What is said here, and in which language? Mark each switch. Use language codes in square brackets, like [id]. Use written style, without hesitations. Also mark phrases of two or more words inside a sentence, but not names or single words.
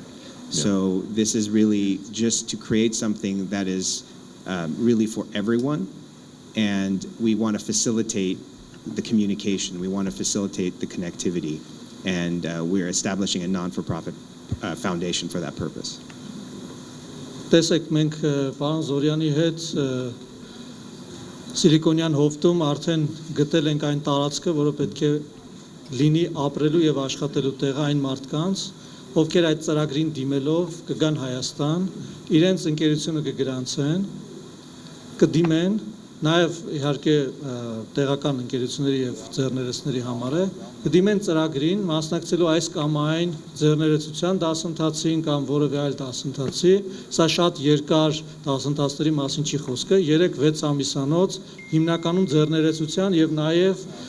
[en] So this is really just to create something that is really for everyone. And we want to facilitate the communication. We want to facilitate the connectivity. And we're establishing a non-for-profit foundation for that purpose. [hy] Տեսեք, մենք պարոն Զորյանի հետ Սիլիկոնյան հովտում արդեն գտել ենք այն տարածքը, որը պետք է լինի ապրելու եւ աշխատելու տեղը այն մարդկանց, ովքեր այդ ծրագրին դիմելով կգան Հայաստան, իրենց ընկերությունը կգրանցեն, կդիմեն, նաև իհարկե տեղական ընկերությունների եւ ձեռներեցների համար է, կդիմեն ծրագրին, մասնակցելու այս կամ այն ձեռներեցության դասընթացին կամ որևէ այլ դասընթացի, սա շատ երկար դասընթացների մասին չի խոսքը, 3-6 ամիսանոց հիմնականում ձեռներեցության եւ նաև